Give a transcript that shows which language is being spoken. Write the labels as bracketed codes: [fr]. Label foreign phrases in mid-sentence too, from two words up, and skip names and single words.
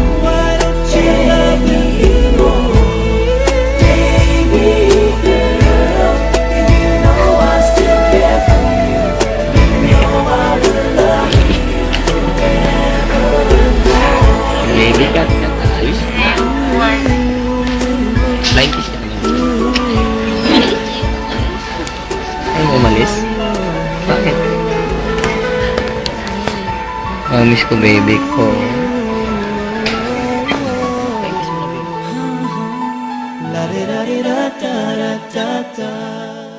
[en] Why don't you love me anymore? Baby girl, you know I still care for you. You know I will love you forevermore. [tl] Baby ka, ayos. [en] Flying kiss [tl] ka naman. Ay, umalis? Bakit? Miss ko, baby ko. La da da da da da da da.